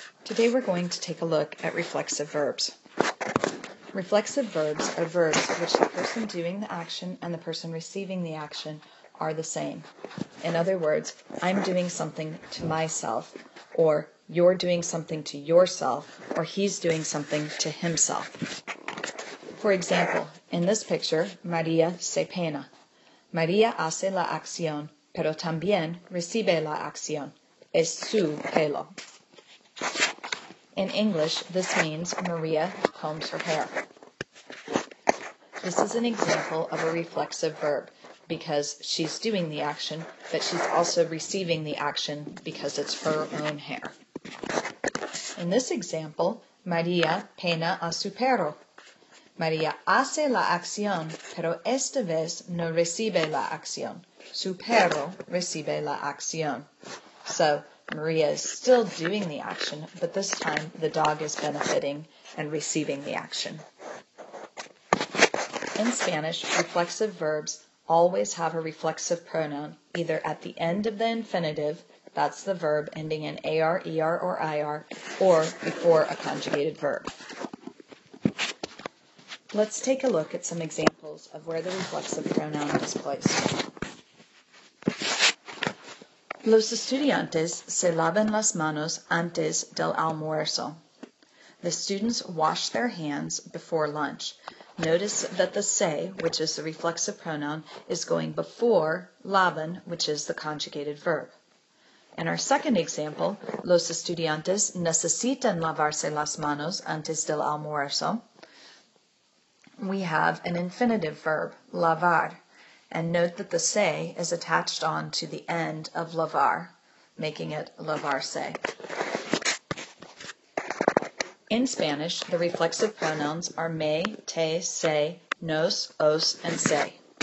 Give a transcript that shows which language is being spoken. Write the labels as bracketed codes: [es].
[en] Today we're going to take a look at reflexive verbs. Reflexive verbs are verbs which the person doing the action and the person receiving the action are the same. In other words, I'm doing something to myself, or you're doing something to yourself, or he's doing something to himself. For example, in this picture, [es] María se peina. María hace la acción, pero también recibe la acción. Es su pelo. [en] In English, this means Maria combs her hair. This is an example of a reflexive verb because she's doing the action, but she's also receiving the action because it's her own hair. In this example, [es] María peina a su perro. María hace la acción, pero esta vez no recibe la acción. Su perro recibe la acción. [en] So, Maria is still doing the action, but this time the dog is benefiting and receiving the action. In Spanish, reflexive verbs always have a reflexive pronoun either at the end of the infinitive, that's the verb ending in AR, ER, or IR, or before a conjugated verb. Let's take a look at some examples of where the reflexive pronoun is placed. [es] Los estudiantes se lavan las manos antes del almuerzo. [en] The students wash their hands before lunch. Notice that the se, which is the reflexive pronoun, is going before lavan, which is the conjugated verb. In our second example, [es] los estudiantes necesitan lavarse las manos antes del almuerzo. [en] We have an infinitive verb, lavar. And note that the se is attached on to the end of lavar, making it lavarse. In Spanish, the reflexive pronouns are me, te, se, nos, os, and se.